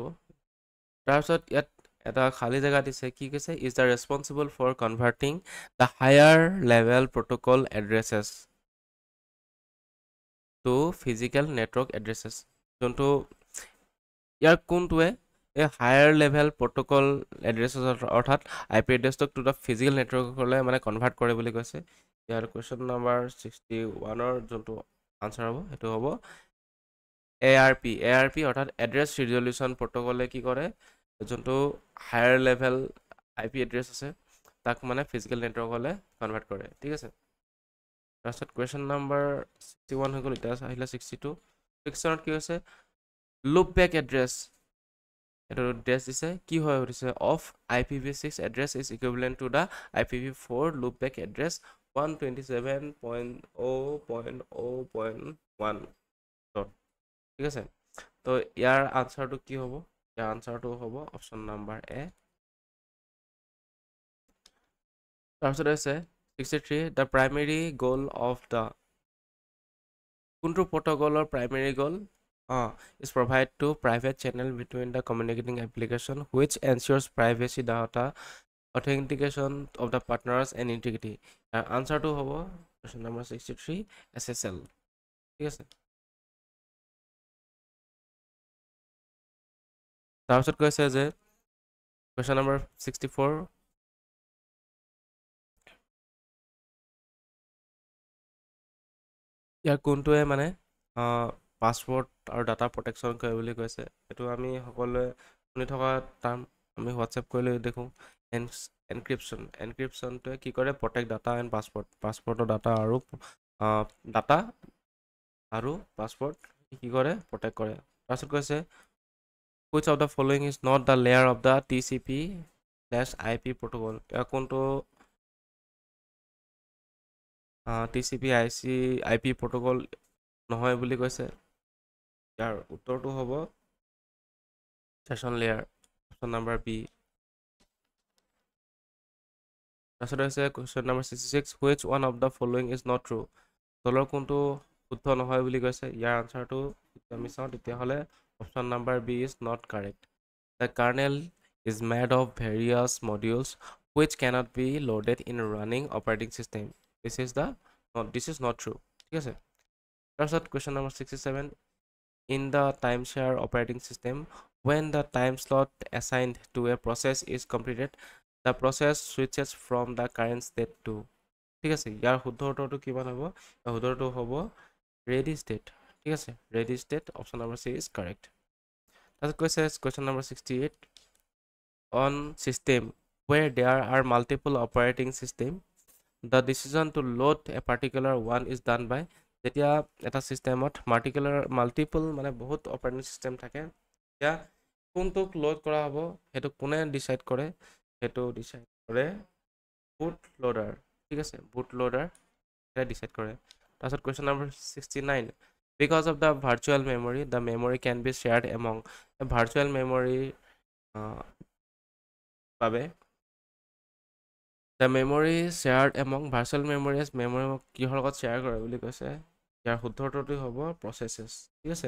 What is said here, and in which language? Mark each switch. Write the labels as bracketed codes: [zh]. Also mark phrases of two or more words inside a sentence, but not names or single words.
[as] তাৰপিছত ইয়াত এটা খালী জেগা দিছে, কি কৈছে, [en] is the responsible for converting the higher level protocol addresses to physical network addresses, [as] যোনটো ইয়াৰ কোনটোৱে এই [en] higher level protocol addresses [as] অৰ্থাৎ IP এড্ৰেছটোক [en] to the physical network [as] মানে কনভাৰ্ট কৰে বুলি কৈছে। ইয়াৰ [en] question number [as] 61ৰ যোনটো আনচাৰ হ'ব সেইটো হ'ব ARP অৰ্থাৎ [en] address resolution protocol [as] কি কৰে, যোনটো [en] higher level IP address [as] আছে তাক মানে [en] physical network [as] কনভাৰ্ট কৰে, ঠিক আছে। তাৰপিছত [en] question number [as] 61 হৈ গ'ল, এতিয়া আহিলে 62। 61ত কি হৈছে, [en] loop back address, [as] এইটো এড্ৰেছ দিছে কি হয় সুধিছে, [en] of IPv6 address is equivalent to the IPv4 loop back address 127.0.0.1, [as] ঠিক আছে। তো ইয়াৰ আনচাৰটো কি হ'ব, ইয়াৰ আনচাৰটো হ'ব [en] option number A. [as] তাৰপিছত হৈছে 63, [en] the primary goal of the, [as] কোনটো প্ৰট'কলৰ [en] primary goal, is provide to private channel between the communicating application which ensures privacy, data authentication of the partners and integrity. Answer to হ'ব question number 63 SSL, [as] ঠিক আছে। তাৰপিছত কৈছে যে [en] question number [as] 64, ইয়াৰ কোনটোৱে মানে পাছৱৰ্ড আৰু [en] data protection [as] কৰে বুলি কৈছে, এইটো আমি সকলোৱে শুনি থকা টাৰ্ম, আমি হোৱাটছএপ কৰিলে দেখোঁ এনক্ৰিপশ্যনটোৱে কি কৰে, [en] protect data and password [as] ডাটা আৰু পাছৱৰ্ড কি কৰে, প্ৰটেক্ট কৰে। তাৰপিছত কৈছে [en] which of the following is not the layer of the TCP/IP protocol, [as] ইয়াৰ কোনটো [en] TCP/IP protocol [as] নহয় বুলি কৈছে, ইয়াৰ উত্তৰটো হ'ব [en] session layer, option number B. [as] তাৰপিছত হৈছে [en] question number [as] 66, [en] which one of the following is not true, [as] তলৰ কোনটো শুদ্ধ নহয় বুলি কৈছে, ইয়াৰ আনচাৰটো আমি চাওঁ তেতিয়াহ'লে [en] option number B is not correct, the kernel is made of various modules which cannot be loaded in running operating system, this is not true, [as] ঠিক আছে। তাৰপিছত [en] question number [as] 67, [en] in the timeshare operating system when the time slot assigned to a process is completed the process switches from the current state to, [as] ঠিক আছে। ইয়াৰ শুদ্ধ উত্তৰটো কিমান হ'ব, ইয়াৰ শুদ্ধ উত্তৰটো হ'ব [en] ready state, [as] ঠিক আছে, [en] ready state, option number C is correct. [as] তাৰপিছত কৈছে [en] question number [as] 68, [en] on system where there are multiple operating system the decision to load a particular one is done by, [as] যেতিয়া এটা চিষ্টেমত মাল্টিপল মানে বহুত [en] operating system [as] থাকে, এতিয়া কোনটোক লোড কৰা হ'ব সেইটো কোনে ডিচাইড কৰে, সেইটো ডিচাইড কৰে [en] boot loader, [as] ঠিক আছে, [en] boot loader [as] এটা ডিচাইড কৰে। তাৰপিছত [en] question number [as] 69, [en] because of the virtual memory the memory can be shared among, [as] ভাৰ্চুৱেল মেমৰিৰ বাবে [en] the memory shared among, virtual memory's memory [as] কিহৰ লগত শ্বেয়াৰ কৰে বুলি কৈছে, ইয়াৰ শুদ্ধ উত্তৰটো হ'ব প্ৰচেছেছ, ঠিক আছে।